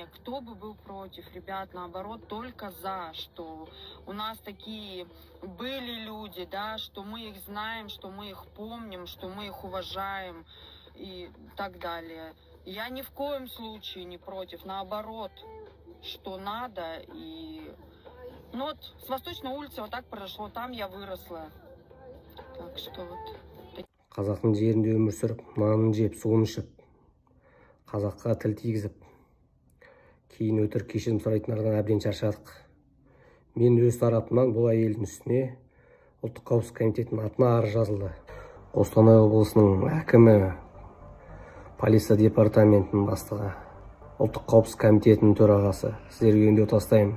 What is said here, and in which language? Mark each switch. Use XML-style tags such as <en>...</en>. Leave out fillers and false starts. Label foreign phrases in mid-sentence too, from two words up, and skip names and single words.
<ru>Кто бы был против, ребят, наоборот, только за, что у нас такие были люди, да, что мы их знаем, что мы их помним, что мы их уважаем и так далее. Я ни в коем случае не против, наоборот, что надо. И вот с Восточной улицы вот так произошло, там я выросла. Так что вот.</ru> <kk>Қазақтың жерінде өмір сүріп, нанын жеп, суын ішіп, қазаққа тіл тигізіп, кейін өтірік кешірім сұрайтындардан әбден шаршадық. Мен өз тарапымнан бұл әйелдің үстіне ұлттық қауіпсіздік комитетінің атына арыз жазылды. Қостанай облысының әкімі, полиция департаментінің бастығы, ұлттық қауіпсіздік комитетінің төрағасы, сіздерге үндеу тастаймын.</kk>